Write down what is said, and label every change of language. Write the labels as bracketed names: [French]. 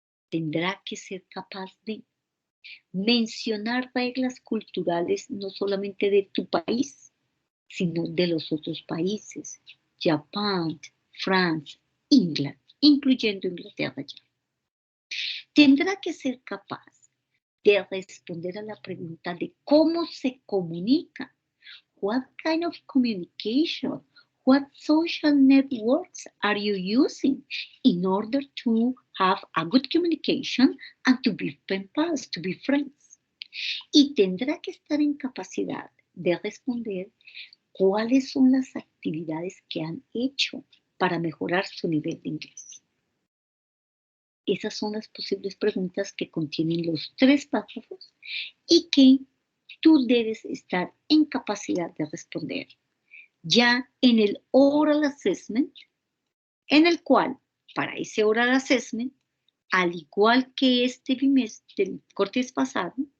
[Spanish] Tendrá que ser capaz de mencionar reglas culturales no solamente de tu país, sino de los otros países, Japón, France, England, incluyendo Inglaterra ya. Tendrá que ser capaz de responder a la pregunta de cómo se comunica. [English] What kind of communication, what social networks are you using in order to have a good communication and to be pen pals, to be friends? [Spanish] Y tendrá que estar en capacidad de responder cuáles son las actividades que han hecho para mejorar su nivel de inglés. Esas son las posibles preguntas que contienen los 3 párrafos y que tú debes estar en capacidad de responder ya en el oral assessment, en el cual, para ese oral assessment, al igual que este bimestre del corte pasado,